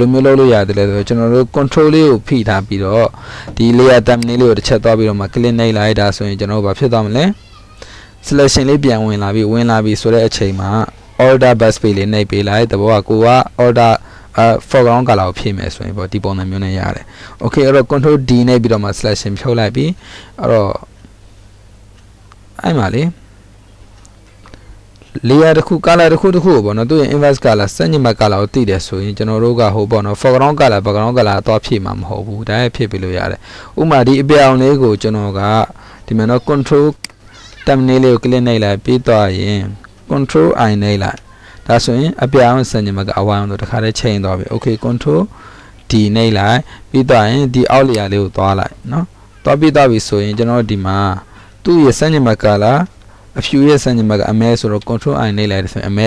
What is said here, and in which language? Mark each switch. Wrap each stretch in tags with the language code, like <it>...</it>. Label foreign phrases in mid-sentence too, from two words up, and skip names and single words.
<my>လိုမျိုးလုပ်လို့ရတယ်လဲဆိုတော့ကျွန်တော်တို့ control လေးကိုဖိထားပြီးတော့ဒီ</my> <en>layer thumbnail</en> <my>လေးကိုတစ်ချက်သွားပြီးတော့မှ click နှိပ်လိုက်ဒါဆိုရင်ကျွန်တော်တို့ဘာဖြစ်သွားမလဲ selection လေးပြန်ဝင်လာပြီဆိုတဲ့အချိန်မှာ</my> <en>Alt backspace</en> <my>လေးနှိပ်ပေးလိုက်တဘောကကိုက</my> <en>Alt foreground color</en> <my>ကိုဖြည့်မယ်ဆိုရင်ပေါ့ဒီပုံစံမျိုးနဲ့ရတယ် Okay အဲ့တော့</my> <en>control D</en> <my>နှိပ်ပြီးတော့မှ selection ဖြုတ်လိုက်ပြီအဲ့တော့အဲ့မှာလေ layer တစ်ခု color တစ်ခုပေါ့နော်သူ့ရဲ့</my> <en>inverse color</en> <my>စံညမ color ကိုသိတယ်ဆိုရင်ကျွန်တော်တို့ကဟိုပေါ့နော်</my> <en>foreground color background color</en> <my>တော့ဖြည့်မှာမဟုတ် ဘူးဒါလည်းဖြည့်ပေးလို့ရတယ်ဥပမာဒီအပြောင်လေးကိုကျွန်တော်ကဒီမှာနော်</my> <en>control thumbnail</en> <my>လေးကို click နှိပ်လိုက်ပြီးတော့ရင်</my> <en>control I</en> <my>နှိပ်လိုက်ဒါဆိုရင်အပြောင်စံညမကအဝိုင်းတော့တခါတည်းချိန်သွားပြီ</my> <en>Okay control D</en> <my>နှိပ်လိုက်ပြီးတော့ရင်ဒီအောက် layer လေးကိုသွားလိုက်နော်သွားပြီးတော့ပြီဆိုရင်ကျွန်တော်ဒီမှာသူ့ရဲ့စံညမ colorအဖြူရဲ့စံညမကအမဲဆိုတော့</my> <en>control I</en> <my>နှိပ်လိုက်တယ်ဆိုရင်အမဲ</my>